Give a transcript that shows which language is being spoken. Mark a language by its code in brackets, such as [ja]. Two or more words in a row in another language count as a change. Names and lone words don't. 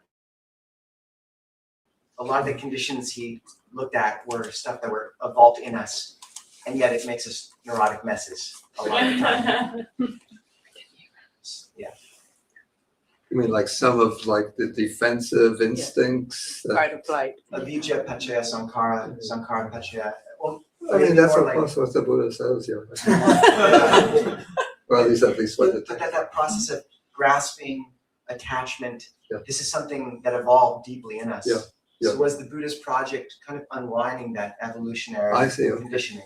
[en] A lot of the conditions he looked at were stuff that were evolved in us, and yet it makes us neurotic messes a lot of the time. Yeah. You mean like some of like the defensive instincts? Fight or flight. [pi] Avijja pachaya sankhara pachaya. [en] Well, I mean, that's more of like, course what the Buddha says, yeah. Well, at least what it but that process of grasping, attachment, this is something that evolved deeply in us. Yeah. So was the Buddha's project kind of unwinding that evolutionary conditioning?